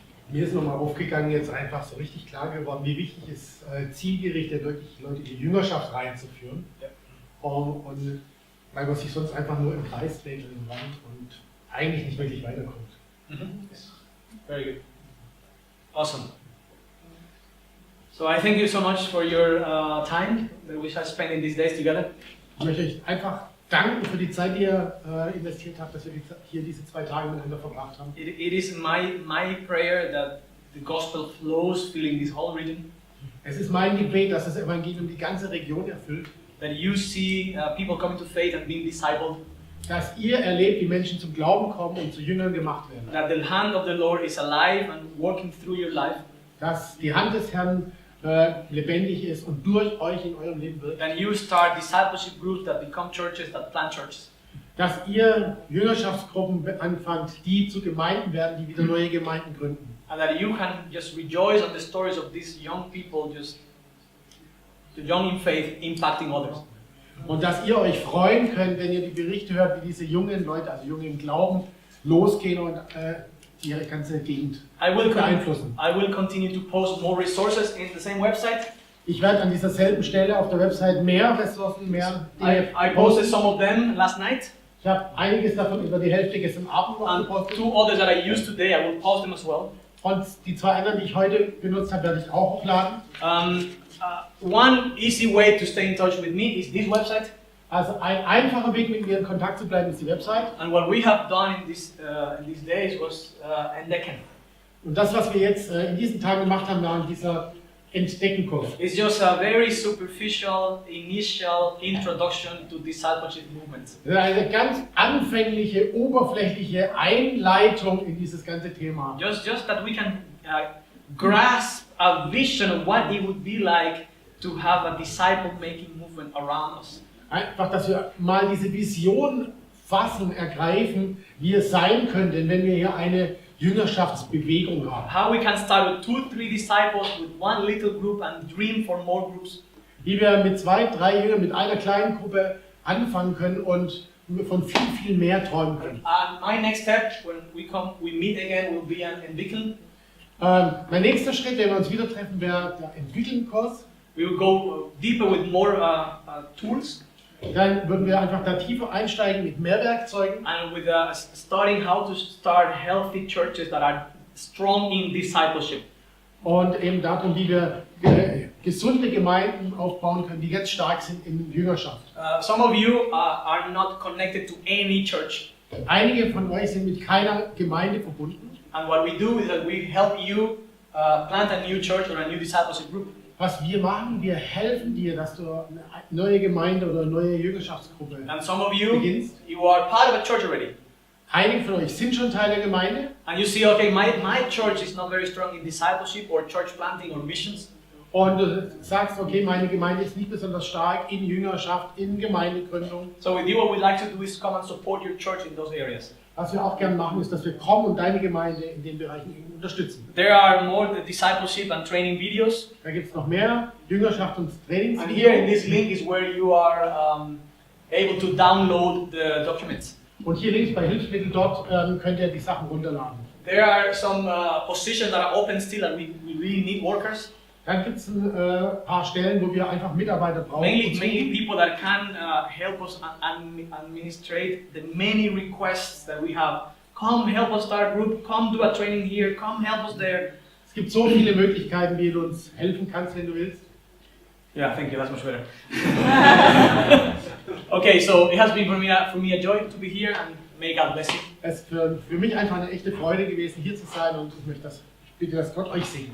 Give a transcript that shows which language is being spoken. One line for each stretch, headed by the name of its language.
German: Mir ist nochmal aufgegangen, jetzt einfach so richtig klar geworden, wie wichtig es ist, zielgerichtet wirklich Leute in die Jüngerschaft reinzuführen. Ja. Und weil man sich sonst einfach nur im Kreis dreht in dem Land und eigentlich nicht wirklich weiterkommt.
English: Very good. Awesome. So I thank you so much for your time that we have spent in these days together.
German: Ich möchte euch einfach danken für die Zeit, die ihr investiert habt, dass wir hier diese 2 Tage miteinander verbracht haben.
English: It is my prayer that the gospel flows filling this whole region.
German: Es ist mein Gebet, dass das Evangelium die ganze Region erfüllt.
English: That you see people coming to faith and being discipled.
German: Dass ihr erlebt, wie Menschen zum Glauben kommen und zu Jüngern gemacht werden.
English: That the hand of the Lord is alive and working through your life.
German: Dass die Hand des Herrn lebendig ist und durch euch in eurem Leben wirkt.
English: Then you start discipleship groups that become churches, that plant churches.
German: Dass ihr Jüngerschaftsgruppen anfangt, die zu Gemeinden werden, die wieder neue Gemeinden gründen.
English: And that you can just rejoice on the stories of these young people, just the young in faith, impacting others.
German: Und dass ihr euch freuen könnt, wenn ihr die Berichte hört, wie diese jungen Leute, also Junge im Glauben, losgehen und die ganze Gegend beeinflussen.
English: I will continue to post more resources in the same website.
German: Ich werde an dieser selben Stelle auf der Website mehr Ressourcen, mehr Dinge
English: I posted some of them last night.
German: Ich habe einiges davon über die Hälfte gestern Abend noch gepostet.
English: 2 others that I used today, I will post them as well.
German: Und die 2 anderen, die ich heute benutzt habe, werde ich auch hochladen.
English: One easy way to stay in touch with me is this website.
German: Also ein einfacher Weg, mit mir in Kontakt zu bleiben, ist die Website.
English: And what we have done in these days was entdecken.
German: Und das, was wir jetzt in diesen Tagen gemacht haben, war dieser Entdeckenkurs.
English: It's just a very superficial initial introduction to discipleship movements.
German: Eine ganz anfängliche, oberflächliche Einleitung in dieses ganze Thema.
English: Just that we can grasp a vision of what it would be like to have a disciple-making movement around us.
German: Einfach, dass wir mal diese Vision fassen, ergreifen, wie es sein könnte, wenn wir hier eine Jüngerschaftsbewegung haben.
English: How we can start with 2, 3 disciples, with one little group and dream for more groups.
German: Wie wir mit 2, 3 Jüngern, mit einer kleinen Gruppe anfangen können und von viel, viel mehr träumen können.
English: And my next step, when we meet again, will be an Entwickeln.
German: Mein nächster Schritt, wenn wir uns wieder treffen, wäre der Entwickeln-Kurs.
English: We will go deeper with more tools.
German: Dann würden wir einfach da tiefer einsteigen mit mehr Werkzeugen.
English: And with starting how to start healthy churches that are strong in discipleship.
German: Und eben darum, wie wir gesunde Gemeinden aufbauen können, die jetzt stark sind in Jüngerschaft.
English: Some of you are not connected to any church.
German: Einige von euch sind mit keiner Gemeinde verbunden.
English: And what we do is that we help you plant a new church or a new discipleship group.
German: Was wir machen, wir helfen dir, dass du eine neue Gemeinde oder eine neue Jüngerschaftsgruppe
English: And some of you,
German: beginnst.
English: you are part of a church already.
German: Einige von euch sind schon Teil der Gemeinde.
English: And you see, okay, my church is not very strong in discipleship or church planting or missions.
German: Und du sagst, okay, meine Gemeinde ist nicht besonders stark in Jüngerschaft, in Gemeindegründung.
English: So with you, what we'd like to do is come and support your church in those areas.
German: Was wir auch gerne machen, ist, dass wir kommen und deine Gemeinde in den Bereichen unterstützen.
English: There are more discipleship and training videos.
German: Da gibt es noch mehr Jüngerschaft und Trainings.
English: And here in this link is where you are able to download the documents.
German: Und hier links bei Hilfsmittel, dort könnt ihr die Sachen runterladen.
English: There are some positions that are open still and we really need workers.
German: Dann gibt es ein paar Stellen, wo wir einfach Mitarbeiter brauchen.
English: Mainly people that can help us administrate the many requests that we have. Come help us start a group, come do a training here, come help us there.
German: Es gibt so viele Möglichkeiten, wie du uns helfen kannst, wenn du willst.
English: Yeah, thank you, that's much better. Okay, so it has been for me a joy to be here and may God bless you.
German: Es ist für mich einfach eine echte Freude gewesen, hier zu sein und ich bitte, dass Gott euch segnet.